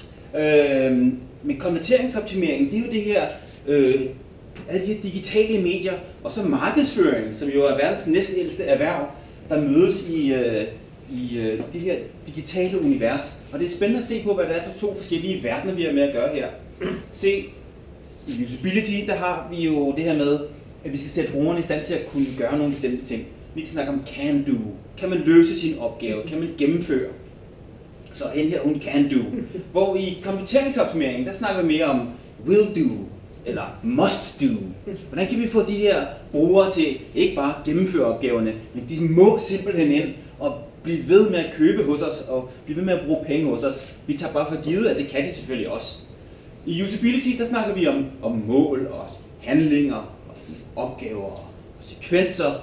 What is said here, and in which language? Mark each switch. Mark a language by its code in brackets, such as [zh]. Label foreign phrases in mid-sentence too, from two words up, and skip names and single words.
[da] Men konverteringsoptimering, det er jo det her, alle de her digitale medier, og så markedsføring, som jo er verdens næstældste erhverv, der mødes i det her digitale univers. Og det er spændende at se på, hvad det er for to forskellige verdener, vi har med at gøre her. Se, i usability, der har vi jo det her med, at vi skal sætte brugerne i stand til at kunne gøre nogle bestemte ting. Vi kan snakke om [en] can do. [da] Kan man løse sin opgave? Kan man gennemføre? Så hen her hun [en] can do. [da] Hvor i konverteringsoptimering, der snakker vi mere om [en] will do, [da] eller [en] must do. [da] Hvordan kan vi få de her brugere til ikke bare gennemføre opgaverne, men de må simpelthen ind og blive ved med at købe hos os, og blive ved med at bruge penge hos os. Vi tager bare for givet, at det kan de selvfølgelig også. I usability, der snakker vi om mål og handlinger, og opgaver og sekvenser.